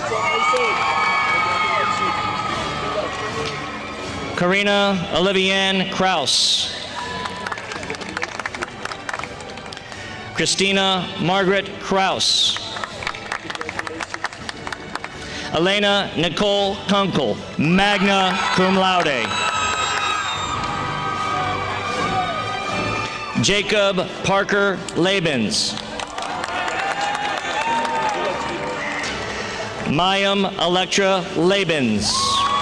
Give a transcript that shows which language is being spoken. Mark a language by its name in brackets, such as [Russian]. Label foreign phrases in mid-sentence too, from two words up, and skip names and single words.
[English] Karina Olivianne Kraus. Christina Margaret Kraus. Elena Nicole Kunkel, [Latin] magna cum laude. [English] Jacob Parker Labens. Mayim Electra Labens.